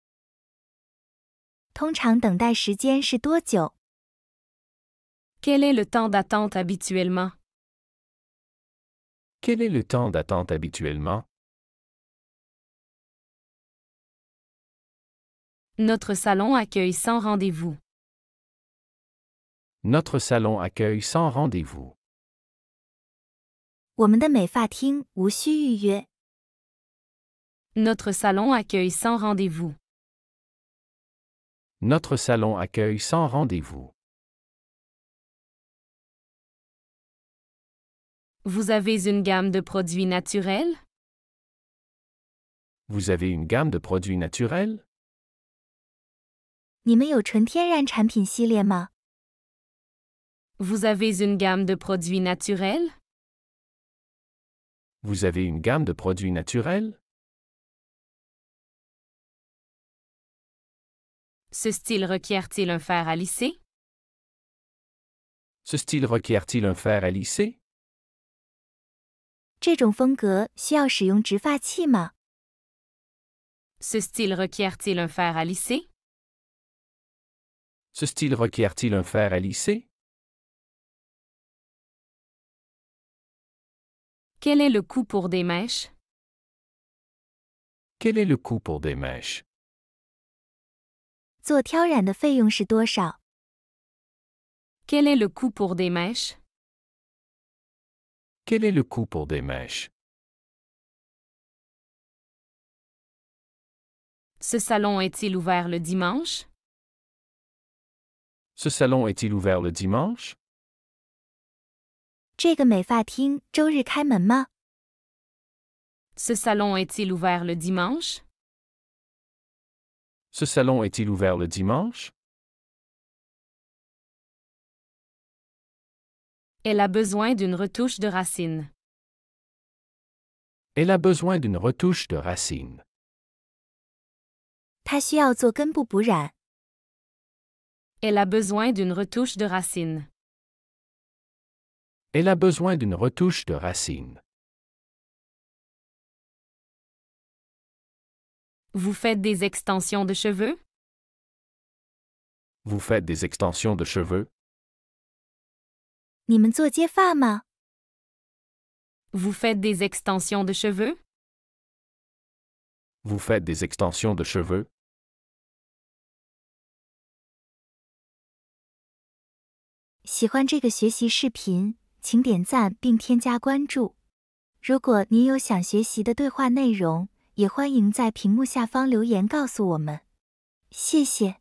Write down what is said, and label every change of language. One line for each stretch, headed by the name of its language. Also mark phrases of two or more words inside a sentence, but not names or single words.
Chinese: 通常等待时间是多久？
French: Quel est le temps d'attente habituellement? Quel est le temps d'attente habituellement? Notre salon accueille sans rendez-vous. Notre salon accueille sans rendez-vous.
Chinese: 我们的美发厅无需预约。
French: Notre salon accueille sans rendez-vous. Notre salon accueille sans rendez-vous. Vous avez une gamme de produits naturels? Vous avez une gamme de produits naturels?
Chinese: 你们有纯天然产品系列吗？
French: Vous avez une gamme de produits naturels? Vous avez une gamme de produits naturels? Ce style requiert-il un fer à lisser? Ce style requiert-il un fer à lisser?
Chinese: 这种风格需要使用直发器吗？
French: Ce style requiert-il un fer à lisser? Ce style requiert-il un fer à lisser? Quel est le coût pour des mèches? Quel est le coût pour des mèches?
Chinese: 做挑染的费用是多少？
French: Quel est le coût pour des mèches? Quel est le coût pour des mèches? Ce salon est-il ouvert le dimanche? Ce salon est-il ouvert le dimanche?
Chinese: 这个美发厅周日开门吗？
French: Ce salon est-il ouvert le dimanche? Ce salon est-il ouvert le dimanche? Elle a besoin d'une retouche de racines. Elle a besoin d'une retouche de racines.
Chinese: 它需要做根部补染。
French: Elle a besoin d'une retouche de racines. Elle a besoin d'une retouche de racines. Vous faites des extensions de cheveux? Vous faites des extensions de cheveux?
Chinese: 你们做接发吗？
French: Vous faites des extensions de cheveux? Vous faites des extensions de cheveux?
Chinese: 喜欢这个学习视频，请点赞并添加关注。如果您有想学习的对话内容，也欢迎在屏幕下方留言告诉我们。谢谢。